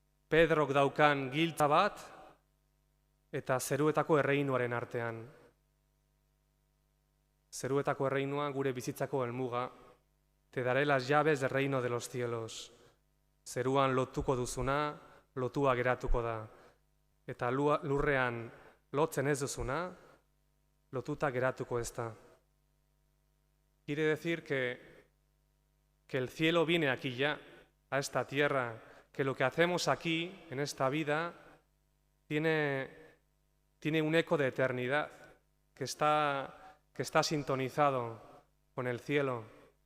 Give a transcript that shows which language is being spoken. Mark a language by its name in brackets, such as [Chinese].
[Basque] Pedrok daukan giltza bat eta zeruetako erreinuaren artean. Zeruetako erreinua gure bizitzako helmuga. [Spanish] Te daré las llaves del reino de los cielos. [Basque] Zeruan lotuko duzuna, lotua geratuko da. Eta lurrean lotzen ez duzuna, lotuta geratuko ez da. [Spanish] Quiere decir que el cielo viene aquí ya, a esta tierra, que lo que hacemos aquí, en esta vida, tiene un eco de eternidad, que está sintonizado con el cielo.